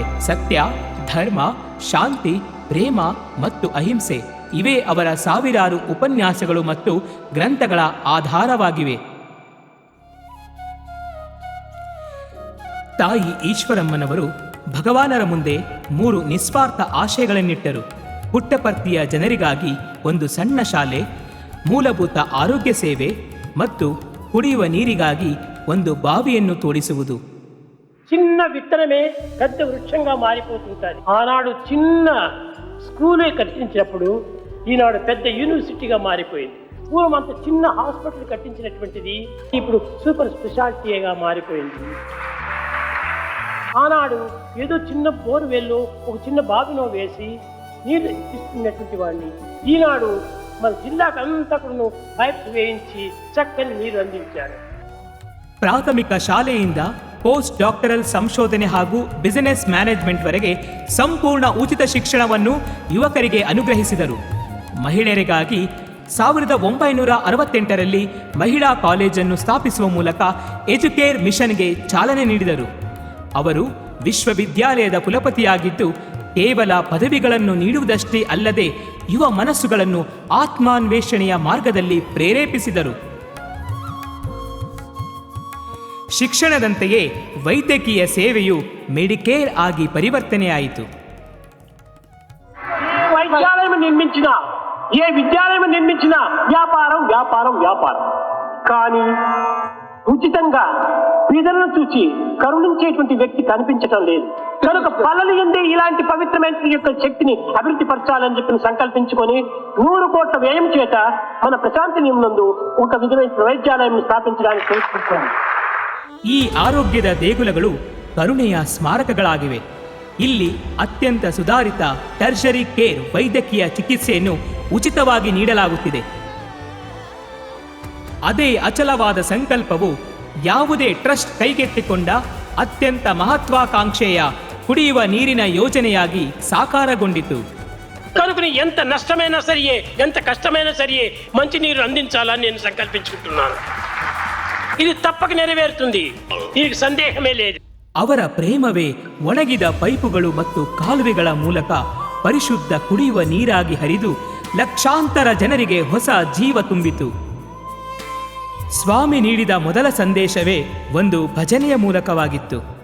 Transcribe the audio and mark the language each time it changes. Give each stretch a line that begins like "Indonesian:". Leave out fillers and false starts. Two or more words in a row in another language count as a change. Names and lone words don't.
Kannada: ಸತ್ಯ, ಧರ್ಮ, ಶಾಂತಿ, ಪ್ರೇಮ ಮತ್ತು ಅಹಿಂಸೆ ಇವೇ ಅವರ ಸಾವಿರಾರು ಉಪನ್ಯಾಸಗಳು ಮತ್ತು ಗ್ರಂಥಗಳ ಆಧಾರವಾಗಿವೆ. ತಾಯಿ ಈಶ್ವರಮ್ಮನವರು ಭಗವಾನರ ಮುಂದೆ 3 ನಿಸ್ವಾರ್ಥ ಆಶಯಗಳನ್ನಿಟ್ಟರು. ಪುಟ್ಟಪರ್ತಿಯ ಜನರಿಗಾಗಿ ಒಂದು ಸಣ್ಣ ಶಾಲೆ, ಮೂಲಭೂತ ಆರೋಗ್ಯ ಸೇವೆ ಮತ್ತು ಕುಡಿಯುವ ನೀರಿಗಾಗಿ ಒಂದು బావిಯನ್ನು తోడిಸುವುದು.
Telugu: చిన్న విత్తనమే పెద్ద వృక్షంగా మారిపోతుంటుంది. ఆనాడు చిన్న స్కూలే కట్టించినప్పుడు ఈనాడు పెద్ద యూనివర్సిటీగా మారిపోయింది. పూర్వం అంత చిన్న హాస్పిటల్ కట్టించినటువంటిది ఇప్పుడు
English: super specialityగా
Telugu: మారిపోయింది. ఆనాడు ఏదో చిన్న బోర్వెల్లో ఒక చిన్న బావిలో వేసి నీళ్లు ఇస్తున్నటువంటి వాడిని ఈనాడు మన జిల్లాకు అంతా కూడా పైప్స్ వేయించి చక్కని నీరు అందించారు.
Kannada: ಪ್ರಾಥಮಿಕ ಶಾಲೆಯಿಂದ
English: post doctoral
Kannada: ಸಂಶೋಧನೆ ಹಾಗೂ
English: business managementವರೆಗೆ
Kannada: ಸಂಪೂರ್ಣ ಉಚಿತ ಶಿಕ್ಷಣವನ್ನು ಯುವಕರಿಗೆ ಅನುಗ್ರಹಿಸಿದರು. ಮಹಿಳೆಯರಿಗಾಗಿ 1968ರಲ್ಲಿ ಮಹಿಳಾ ಕಾಲೇಜನ್ನು ಸ್ಥಾಪಿಸುವ ಮೂಲಕ ಎಜುಕೇರ್ ಮಿಷನ್ಗೆ ಚಾಲನೆ ನೀಡಿದರು. ಅವರು ವಿಶ್ವವಿದ್ಯಾಲಯದ ಕುಲಪತಿಯಾಗಿದ್ದು ಕೇವಲ ಪದವಿಗಳನ್ನು ನೀಡುವುದಷ್ಟೇ ಅಲ್ಲದೆ ಯುವ ಮನಸ್ಸುಗಳನ್ನು ಆತ್ಮಾನ್ವೇಷಣೆಯ ಮಾರ್ಗದಲ್ಲಿ ಪ್ರೇರೇಪಿಸಿದರು. ಶಿಕ್ಷಣದಂತೆಯೇ ವೈದ್ಯಕೀಯ ಸೇವೆಯು ಮೆಡಿಕೇರ್ ಆಗಿ ಪರಿವರ್ತನೆಯಾಯಿತು.
Telugu: ఏ విద్యాలయం నిర్మించినా వ్యాపారం వ్యాపారం వ్యాపారం. కానీ ఉచితంగా పేదలను చూసి కరుణించేటువంటి వ్యక్తి కనిపించటం లేదు. కనుక పల్లెలు ఎందే ఇలాంటి పవిత్రమైన యొక్క శక్తిని అభివృద్ధి పరచాలని చెప్పి సంకల్పించుకొని 100 కోట్ల వ్యయం చేత మన ప్రశాంతి నియమనందు ఒక విధమైన వైద్యాలయం స్థాపించడానికి ప్రయత్నిస్తున్నాం.
Kannada: ಈ ಆರೋಗ್ಯದ ದೇಗುಲಗಳು ಕರುಣೆಯ ಸ್ಮಾರಕಗಳಾಗಿವೆ. ಇಲ್ಲಿ ಅತ್ಯಂತ ಸುಧಾರಿತ
English: tertiary care
Kannada: ವೈದ್ಯಕೀಯ ಚಿಕಿತ್ಸೆಯನ್ನು ಉಚಿತವಾಗಿ ನೀಡಲಾಗುತ್ತಿದೆ. ಅದೇ ಅಚಲವಾದ ಸಂಕಲ್ಪವು ಯಾವುದೇ ಟ್ರಸ್ಟ್ ಕೈಗೆತ್ತಿಕೊಂಡ ಅತ್ಯಂತ ಮಹತ್ವಾಕಾಂಕ್ಷೆಯ ಕುಡಿಯುವ ನೀರಿನ ಯೋಜನೆಯಾಗಿ ಸಾಕಾರಗೊಂಡಿತು.
Telugu: కనుకని ఎంత నష్టమైనా సరియే, ఎంత కష్టమైనా సరియే మంచినీరు అందించాలని నేను సంకల్పించుకుంటున్నాను. ఇది తప్పక నెరవేరుతుంది, దీనికి సందేహమే లేదు.
Kannada: ಅವರ ಪ್ರೇಮವೇ ಒಣಗಿದ ಪೈಪುಗಳು ಮತ್ತು ಕಾಲುವೆಗಳ ಮೂಲಕ ಪರಿಶುದ್ಧ ಕುಡಿಯುವ ನೀರಾಗಿ ಹರಿದು ಲಕ್ಷಾಂತರ ಜನರಿಗೆ ಹೊಸ ಜೀವ ತುಂಬಿತು. ಸ್ವಾಮಿ ನೀಡಿದ ಮೊದಲ ಸಂದೇಶವೇ ಒಂದು ಭಜನೆಯ ಮೂಲಕವಾಗಿತ್ತು.